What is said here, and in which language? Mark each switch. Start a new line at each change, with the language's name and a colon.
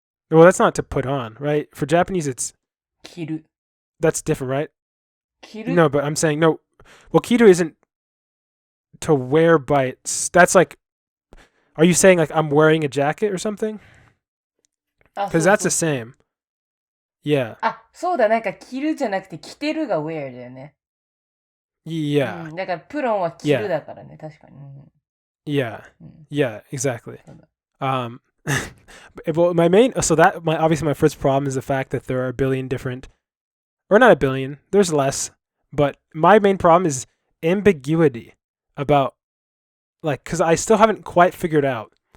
English: Well, that's not to put on, right? For Japanese, it's
Japanese: 着る
English: that's different, right?
Japanese: 着る
English: No, but I'm saying no. Well, kiru isn't to wear by that's like. Are you saying like I'm wearing a jacket or something? Because that's the same. Yeah.
Japanese: そうだ、なんか着るじゃなくて着てるが wear だよね。
English: Yeah.
Japanese: だからプロンは着るだからね、確かに。
English: Yeah. Yeah, exactly. Well, obviously my first problem is the fact that there are a billion different, or not a billion, there's less, but my main problem is ambiguity about, like, because I still haven't quite figured out.